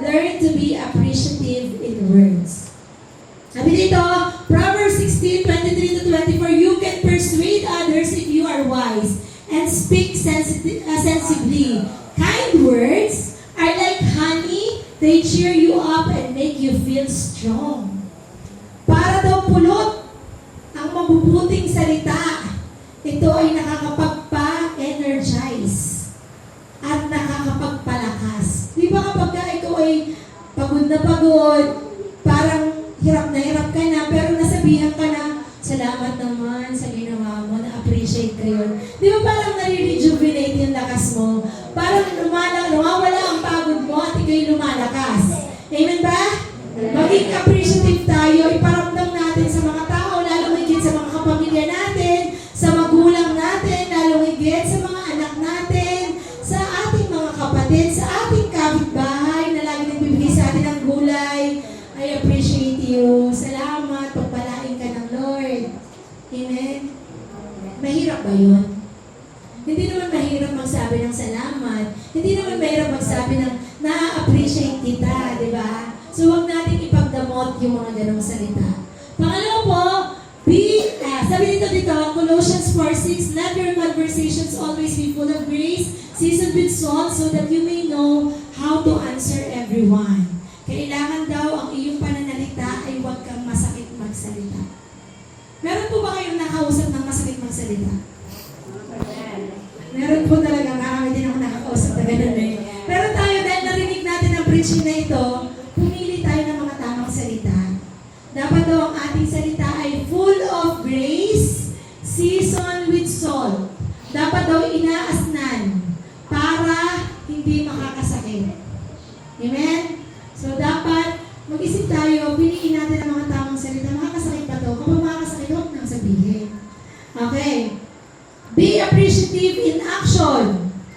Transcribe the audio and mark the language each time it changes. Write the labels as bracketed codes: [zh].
[en] Learn to be appreciative in words. [tl] Sabi dito, [en] Proverbs 16:23-24, you can persuade others if you are wise and speak sensibly. Kind words are like honey, they cheer you up and make you feel strong. [tl] Para daw pulot ang mabubuting salita, ito ay nakakapagpa-energize at nakakapagpalakas. Di ba kapag ikaw ay pagod na pagod, parang hirap ka na, pero nasabihan ka na, salamat naman sa ginawa mo, na-appreciate ka yun. Di ba parang nare-rejuvenate yung lakas mo? Parang lumawala ang pagod mo at ikaw'y lumalakas. Amen ba? Maging appreciative tayo, iparamdam natin sa mga tao, lalo higit sa mga kapamilya natin, sa magulang natin, lalo higit sa mga anak natin, sa ating mga kapatid, sa ating kapitbahay na lagi nagbibigay sa atin ng gulay. [en] I appreciate you. [tl] Salamat, pagpalain ka ng Lord. Amen? Mahirap ba yun? Hindi naman mahirap magsabi ng salamat. Hindi naman mahirap magsabi ng na-appreciate kita, di ba? So, huwag natin ipagdamot yung mga ganong salita. Pangalawa po, sabi dito, [en] Colossians 4:6, let your conversations always be full of grace, seasoned with salt, so that you may know how to answer everyone. [tl] Kailangan daw ang iyong pananalita ay huwag kang masakit magsalita. Meron po ba kayong nakausap ng masakit magsalita? Meron po talaga, marami din ako nakakausap na ganun eh. Pero tayo, dahil narinig natin ang preaching na ito, pumili tayo ng mga tamang salita. Dapat daw ang ating salita ay [en] full of grace, seasoned with salt. [tl] Dapat daw inaasnan para hindi makakasakit. Amen? So dapat mag-isip tayo, piliin natin ang mga tamang salita. Makakasakit ba ito? Kapag makakasakit, huwag nang sabihin. Okay. [en] Be appreciative in action.